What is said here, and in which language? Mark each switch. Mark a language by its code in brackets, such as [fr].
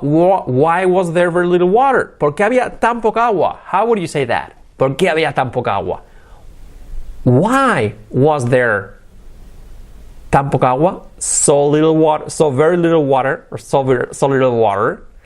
[en] Why was there very little water? [es] Porque había tan poca agua. [en] How would you say that? [es] ¿Por qué había tan poca agua? [en] Why was there [es] tan poca agua? [en] So little water, so very little water, or so little water.